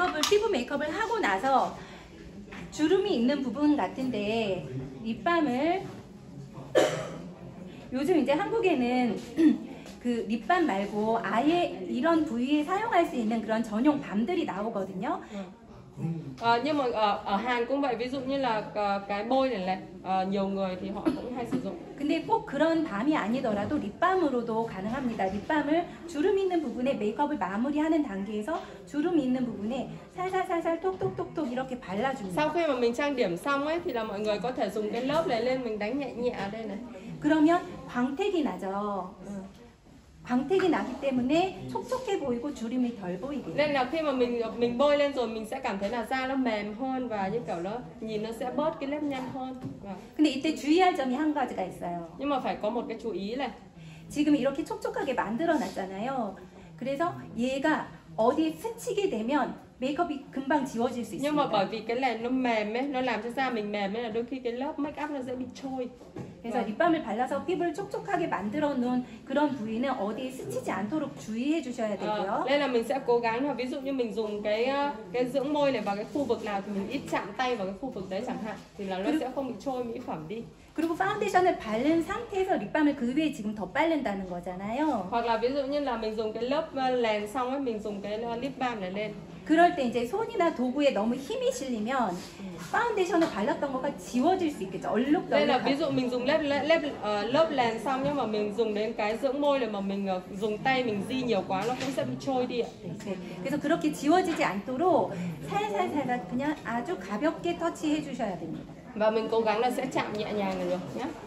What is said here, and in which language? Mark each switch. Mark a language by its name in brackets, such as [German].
[Korean] 피부 메이크업을 하고 나서 주름이 있는 부분 같은데 립밤을 요즘 이제 한국에는 그 립밤 말고 아예 이런 부위에 사용할 수 있는 그런 전용 밤들이 나오거든요. [Vietnamese] Nhưng mà ở Hàn cũng vậy, ví dụ như là cái bôi này này, nhiều người thì họ cũng hay sử dụng. [Korean] 근데 꼭 그런 밤이 아니더라도 립밤으로도 가능합니다. 립밤을 주름 있는 부분에 메이크업을 마무리하는 단계에서 주름 있는 부분에 살살살살 톡톡톡톡 이렇게 발라줍니다. [Vietnamese] Sau khi mà mình trang điểm xong ấy thì là mọi người có thể dùng cái lớp này lên, mình đánh nhẹ nhẹ ở đây này. [Korean] 그러면 광택이 나죠. 광택이 나기 때문에 촉촉해 보이고 주름이 덜 보이게. [Vietnamese] Nên là khi mà mình bôi lên rồi mình sẽ cảm thấy là da nó mềm hơn và như kiểu nó nhìn nó sẽ bớt cái nếp nhăn hơn. [Korean] 근데 이때 주의할 점이 한 가지가 있어요. [Vietnamese] Nhưng mà phải có một cái chú ý này. [Korean] 지금 이렇게 촉촉하게 만들어 놨잖아요. 그래서 얘가 어디에 스치게 되면 메이크업이 금방 지워질 수 [Vietnamese] Nhưng mà bởi [Korean] 있습니다. [Vietnamese] vì cái này nó mềm ấy, nó làm cho da mình mềm ấy là đôi khi cái lớp make up nó sẽ bị trôi. [Korean] 그래서 립밤을 발라서 피부를 촉촉하게 만들어 놓은 그런 부위는 어디에 스치지 않도록 주의해 주셔야 되고요. [Vietnamese] Nên là mình sẽ cố gắng là ví dụ như mình dùng cái dưỡng môi này vào cái khu vực nào thì mình ít chạm tay vào cái khu vực đấy chẳng hạn, thì là nó sẽ không bị trôi mỹ phẩm đi. [Korean] 그리고 파운데이션을 바른 상태에서 립밤을 그 위에 지금 더 바른다는 거잖아요. [Vietnamese] Hoặc là ví dụ như là mình dùng cái lớp lèn xong ấy, mình dùng cái lip balm này lên. [Korean] 그럴 때 이제 손이나 도구에 너무 힘이 실리면 파운데이션을 발랐던 거가 지워질 수 있겠죠. [Vietnamese] Đây là ví [Korean] 얼룩덜룩. [Vietnamese] dụ mình dùng lớp lèn xong nhưng mà mình dùng đến cái dưỡng môi này mà mình dùng tay mình di nhiều quá nó cũng sẽ bị trôi đi ạ. [Korean] 네. 그래서 그렇게 지워지지 않도록 살살살살 그냥 아주 가볍게 터치해 주셔야 됩니다. [Vietnamese] Và mình cố gắng là sẽ chạm nhẹ nhàng là được nhé.